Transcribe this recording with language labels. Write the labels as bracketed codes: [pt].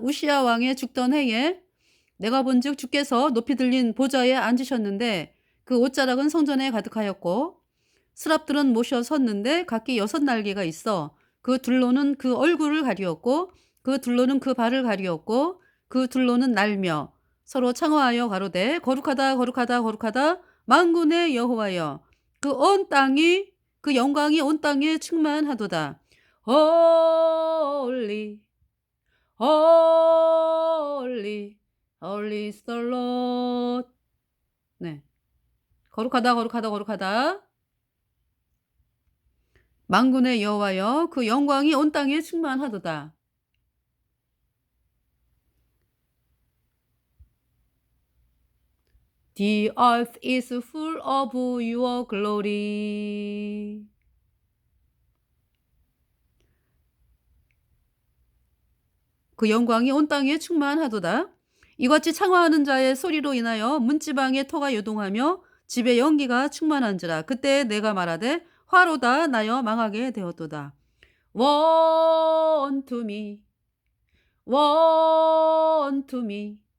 [ko] 우시야 왕의 죽던 해에 내가 본즉 주께서 높이 들린 보좌에 앉으셨는데 그 옷자락은 성전에 가득하였고 스랍들은 모셔 섰는데 각기 6날개가 있어 그 둘로는 그 얼굴을 가리었고 그 둘로는 그 발을 가리었고 그 둘로는 날며 서로 창화하여 가로되 거룩하다 거룩하다 거룩하다 만군의 여호와여 그 온 땅이 그 영광이 온 땅에 충만하도다. [en] Holy, holy, holy is the Lord. [ko] 네, 거룩하다 거룩하다 거룩하다 만군의 여호와여 그 영광이 온 땅에 충만하도다. [en] The earth is full of your glory. [ko] 그 영광이 온 땅에 충만하도다. 이같이 창화하는 자의 소리로 인하여 문지방에 토가 요동하며 집에 연기가 충만한지라. 그때 내가 말하되 화로다 나여 망하게 되었도다. [en] Woe unto me, woe unto me.